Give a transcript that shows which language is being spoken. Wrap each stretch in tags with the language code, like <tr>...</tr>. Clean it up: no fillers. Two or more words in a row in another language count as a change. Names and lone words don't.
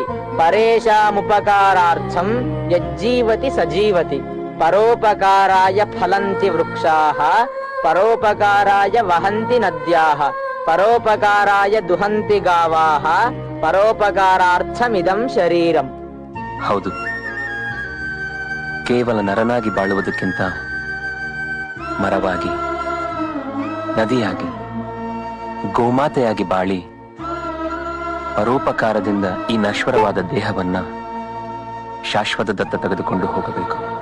<sa>ಪರೇಶಾಮುಪಕಾರಾರ್ಥಂ ಯಜ್ಜೀವತಿ ಸಜೀವತಿ ಪರೋಪಕಾರಾಯ ಫಲಂತಿ ವೃಕ್ಷಾಃ ಪರೋಪಕಾರಾಯ ವಹಂತಿ ನದ್ಯಾಃ ಪರೋಪಕಾರಾಯ ದುಹಂತಿ ಗಾವಾಃ ಪರೋಪಕಾರಾರ್ಥಮಿದಂ ಶರೀರಂ.</sa> <kn>ಹೌದು, ಕೇವಲ ನರನಾಗಿ ಬಾಳುವುದಕ್ಕಿಂತ ಮರವಾಗಿ, ನದಿಯಾಗಿ, ಗೋಮಾತೆಯಾಗಿ ಬಾಳಿ ಪರೋಪಕಾರದಿಂದ ಈ ನಶ್ವರವಾದ ದೇಹವನ್ನ ಶಾಶ್ವತದತ್ತ ತೆಗೆದುಕೊಂಡು ಹೋಗಬೇಕು.</kn>